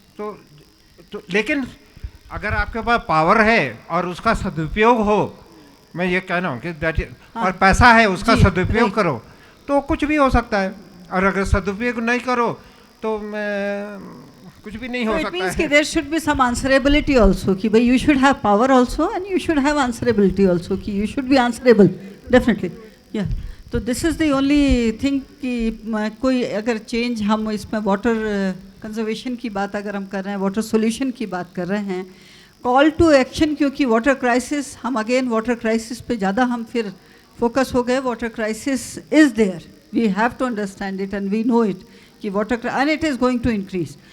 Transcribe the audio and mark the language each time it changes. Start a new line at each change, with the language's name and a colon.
Hindi: तो लेकिन अगर आपके पास पावर है और उसका सदुपयोग हो, मैं ये कह रहा हूँ कि और पैसा है उसका सदुपयोग करो तो कुछ भी हो सकता है, और अगर सदुपयोग नहीं करो तो कुछ भी नहीं हो सकता है।
English: It means कि there should be some answerability also,
Hindi: कि भाई
English: you should have power also and you should have answerability also, कि you should be answerable definitely, yeah।
Hindi: तो
English: this is the only thing
Hindi: कि कोई अगर change हम इसमें water conservation की बात अगर हम कर रहे हैं, water solution की बात कर रहे हैं,
English: call to action,
Hindi: क्योंकि वाटर क्राइसिस, हम अगेन वाटर क्राइसिस पे ज़्यादा हम फिर फोकस हो गए।
English: water crisis is there, we have to understand it and we know it
Hindi: कि
English: Water and it is going to increase.